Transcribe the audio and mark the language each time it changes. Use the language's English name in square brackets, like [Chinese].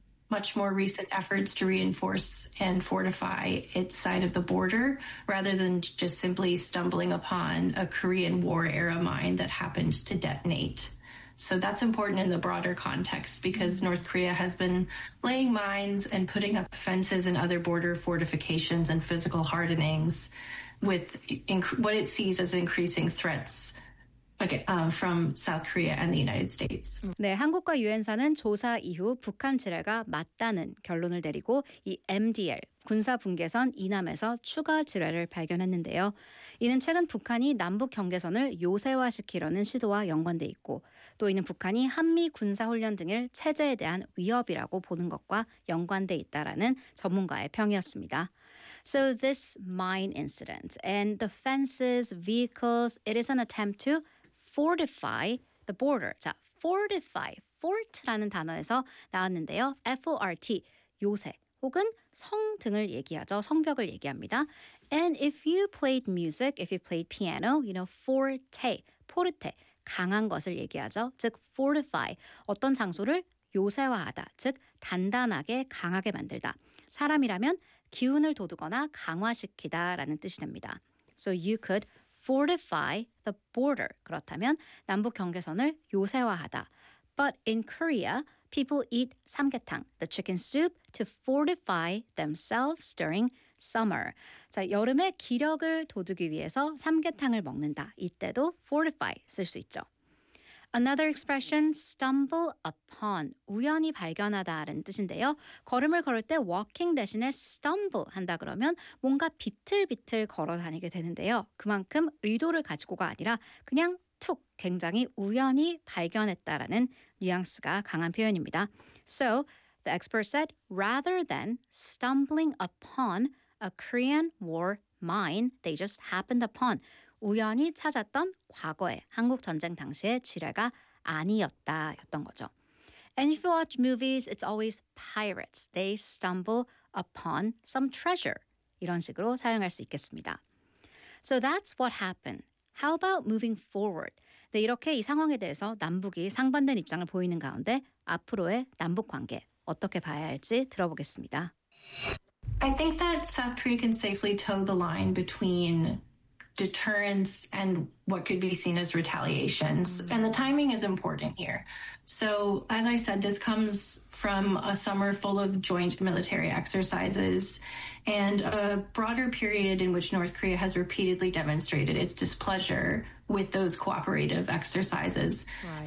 [English] Much more recent efforts to reinforce and fortify its side of the border rather than just simply stumbling upon a Korean War era mine that happened to detonate. So that's important in the broader context because North Korea has been laying mines and putting up fences and other border fortifications and physical hardenings with what it sees as increasing threats. From South Korea and the United States. [Korean] 네, 한국과 유엔사는 조사 이후 북한 지뢰가 맞다는 결론을 내리고 이 MDL, 군사 분계선 이남에서 추가 지뢰를 발견했는데요. 이는 최근 북한이 남북 경계선을 요새화시키려는 시도와 연관돼 있고 또 이는 북한이 한미 군사훈련 등을 체제에 대한 위협이라고 보는 것과 연관돼 있다라는 전문가의 평이었습니다. [English] So this mine incident and the fences, vehicles, it is an attempt to fortify the border. [Korean] 자, fortify, fort라는 단어에서 나왔는데요. F-O-R-T, 요새 혹은 성 등을 얘기하죠. 성벽을 얘기합니다. [English] And if you played music, if you played piano, you know, forte, forte, [Korean] 강한 것을 얘기하죠. 즉, fortify, 어떤 장소를 요새화하다, 즉, 단단하게, 강하게 만들다. 사람이라면 기운을 돋우거나 강화시키다 라는 뜻이 됩니다. [English] So you could fortify the border. [Korean] 그렇다면 남북 경계선을 요새화하다. [English] But in Korea, people eat 삼계탕, the chicken soup, to fortify themselves during summer. [Korean] 자, 여름에 기력을 돋우기 위해서 삼계탕을 먹는다. 이때도 fortify 쓸 수 있죠. [English] Another expression, stumble upon, [Korean] 우연히 발견하다 라는 뜻인데요. 걸음을 걸을 때 walking 대신에 stumble 한다 그러면 뭔가 비틀비틀 걸어 다니게 되는데요. 그만큼 의도를 가지고가 아니라 그냥 툭 굉장히 우연히 발견했다라는 뉘앙스가 강한 표현입니다. [English] So, the expert said, rather than stumbling upon a Korean war mine, they just happened upon. [Korean] 우연히 찾았던 과거에 한국 전쟁 당시의 지뢰가 아니었다였던 거죠. [English] And if you watch movies, it's always pirates. They stumble upon some treasure. [Korean] 이런 식으로 사용할 수 있겠습니다. [English] So that's what happened. How about moving forward? [Korean] 네, 이렇게 이 상황에 대해서 남북이 상반된 입장을 보이는 가운데 앞으로의 남북 관계 어떻게 봐야 할지 들어보겠습니다. [English] I think that South Korea can safely toe the line between deterrence and what could be seen as retaliations. And the timing is important here. So as I said, this comes from a summer full of joint military exercises and a broader period in which North Korea has repeatedly demonstrated its displeasure with those cooperative exercises. Right.